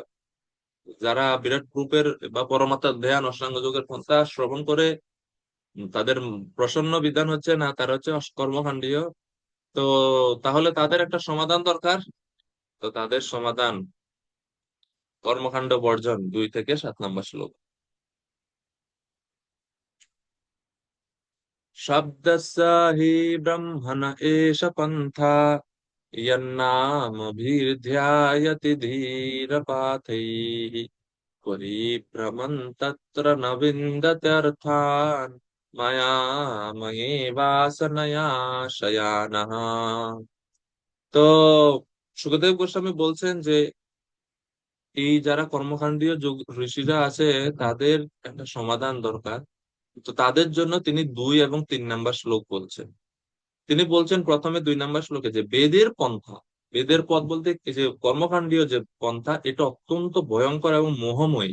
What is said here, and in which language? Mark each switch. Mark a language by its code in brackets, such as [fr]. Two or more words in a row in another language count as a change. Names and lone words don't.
[bn] যারা বিরাট রূপের বা পরমাত্মার ধ্যান অষ্টাঙ্গ যোগের পন্থা শ্রবণ করে তাদের প্রসন্ন বিধান হচ্ছে না, তারা হচ্ছে কর্মকাণ্ডীয়। তো তাহলে তাদের একটা সমাধান দরকার। তো তাদের সমাধান কর্মকাণ্ড বর্জন, 2 থেকে 7 নম্বর শ্লোক। [sa] শব্দস্য হি ব্রহ্মণ এষ পন্থা यन्नामभिर्ध्यायति धीरपाथैः परिभ्रमन् तत्र न विन्दत्यर्थान् माया मये वासनया शयानः। [bn] তো সুখদেব গোস্বামী বলছেন যে এই যারা কর্মকাণ্ডীয় ঋষিরা আছে, তাদের একটা সমাধান দরকার। তো তাদের জন্য তিনি 2 এবং 3 নম্বর শ্লোক বলছেন। তিনি বলছেন প্রথমে 2 নম্বর শ্লোকে যে বেদের পন্থা, বেদের পথ বলতে এই যে কর্মকাণ্ডীয় যে পন্থা, এটা অত্যন্ত ভয়ঙ্কর এবং মোহময়ী।